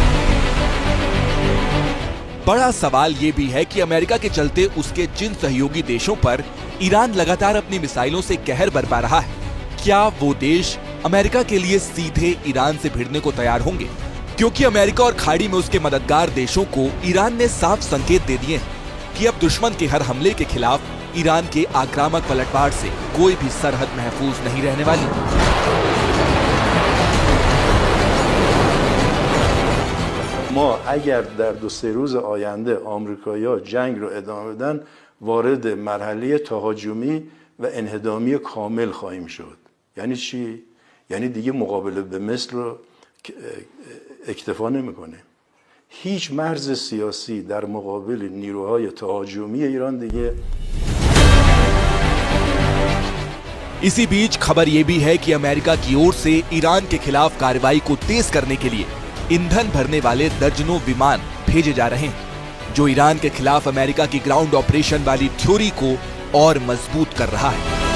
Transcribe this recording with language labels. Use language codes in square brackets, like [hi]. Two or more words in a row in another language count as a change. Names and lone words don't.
[hi] बड़ा सवाल ये भी है कि अमेरिका के चलते उसके जिन सहयोगी देशों पर ईरान लगातार अपनी मिसाइलों से कहर बरपा रहा है, क्या वो देश अमेरिका के लिए सीधे ईरान से भिड़ने को तैयार होंगे? क्योंकि अमेरिका और खाड़ी में उसके मददगार देशों को ईरान ने साफ संकेत दे दिए हैं कि अब दुश्मन के हर हमले के खिलाफ ईरान के आक्रामक पलटवार से कोई भी सरहद महफूज नहीं रहने वाली। [fa] ما اگر در 2-3 روز آینده آمریکایی‌ها جنگ رو ادامه بدن وارد مرحله تهاجمی و انهدامی کامل خواهیم شد. یعنی چی؟ یعنی دیگه مقابله به مثل رو اکتفا نمی‌کنه. هیچ مرز سیاسی در مقابل نیروهای تهاجمی ایران دیگه. [hi] इसी बीच खबर ये भी है कि अमेरिका की ओर से ईरान के खिलाफ कार्रवाई को तेज करने के लिए ईंधन भरने वाले दर्जनों विमान भेजे जा रहे हैं, जो ईरान के खिलाफ अमेरिका की [en] ground operation [hi] वाली थ्योरी को और मजबूत कर रहा है।